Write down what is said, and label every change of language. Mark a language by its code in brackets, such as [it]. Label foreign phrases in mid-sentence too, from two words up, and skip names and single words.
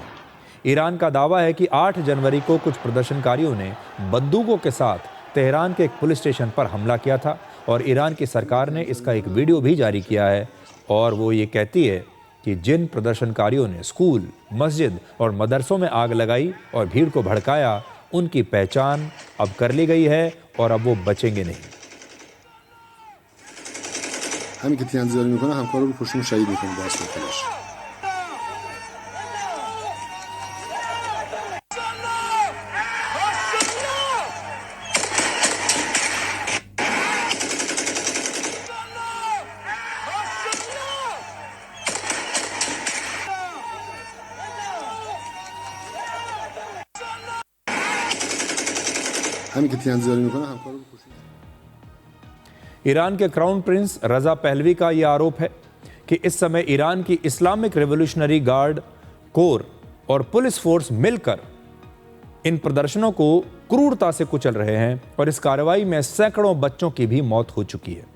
[hi] ईरान का दावा है कि 8 जनवरी को कुछ प्रदर्शनकारियों ने बंदूकों के साथ तेहरान के एक पुलिस स्टेशन पर हमला किया था और ईरान की सरकार ने इसका एक वीडियो भी जारी किया है और वो ये कहती है कि जिन प्रदर्शनकारियों ने स्कूल, मस्जिद और मदरसों में आग लगाई और भीड़ को भड़काया, उनकी पहचान अब कर ली गई है और अब वो बचेंगे नहीं। [fa] همین که تیراندازی میکنه همکارا رو پشتون شهید میکنه با اسلحه کلاش. همین که تیراندازی میکنه همکارا رو پشتون. [hi] ईरान के क्राउन प्रिंस रजा पहलवी का यह आरोप है कि इस समय ईरान की इस्लामिक रेवोल्यूशनरी गार्ड कोर और [en] police force [hi] मिलकर इन प्रदर्शनों को क्रूरता से कुचल रहे हैं और इस कार्रवाई में सैकड़ों बच्चों की भी मौत हो चुकी है।